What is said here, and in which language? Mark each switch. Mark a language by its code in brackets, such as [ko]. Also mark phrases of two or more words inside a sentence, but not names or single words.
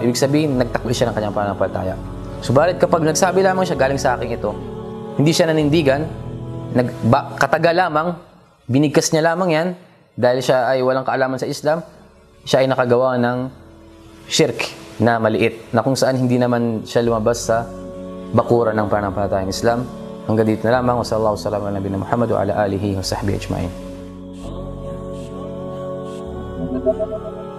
[tl] Ibig sabihin, nagtakli siya ng kanyang pananampalataya. Subalit kapag nagsabi lamang siya, galing sa akin ito, hindi siya nanindigan, kataga lamang, binigkas niya lamang yan, dahil siya ay walang kaalaman sa Islam, siya ay nakagawa ng shirk na maliit, na kung saan hindi naman siya lumabas sa bakuran ng pananampalatayang Islam. Hanggang dito na lamang. [ar] وصلى الله عليه وسلم على نبينا محمد وعلى آله وصحبه أجمعين.